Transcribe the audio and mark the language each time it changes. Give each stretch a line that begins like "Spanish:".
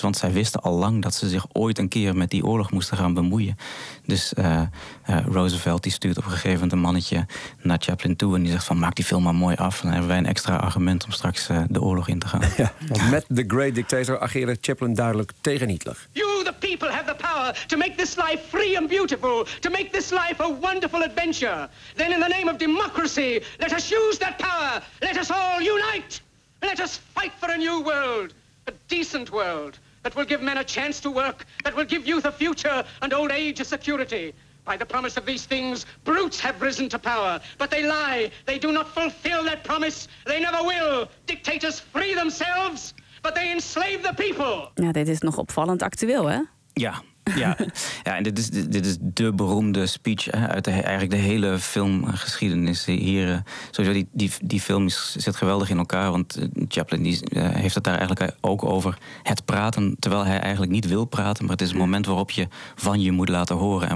Dutch: Want zij wisten al lang dat ze zich ooit een keer met die oorlog moesten gaan bemoeien. Dus Roosevelt die stuurt op een gegeven moment een mannetje naar Chaplin toe en die zegt van, maak die film maar mooi af. Dan hebben wij een extra argument om straks de oorlog in te gaan. Ja, met The Great Dictator ageerde Chaplin duidelijk tegen Hitler.
English: You, the people, have the power to make this life free and beautiful. To make this life a wonderful adventure. Then in the name of democracy, let us use that power. Let us all unite. Let us fight for a new world. A decent world. That will give men a chance to work. That will give youth a future and old age a security. By the promise of these things, brutes have risen to power. But they lie. They do not fulfill that promise. They never will. Dictators free themselves, but they enslave the people.
Dutch: Ja, dit is nog opvallend actueel, hè? Ja. Ja, ja, en dit is de beroemde speech uit eigenlijk de hele filmgeschiedenis. Hier, sowieso die film zit geweldig in elkaar, want Chaplin die heeft het daar eigenlijk ook over het praten, terwijl hij eigenlijk niet wil praten, maar het is het moment waarop je van je moet laten horen.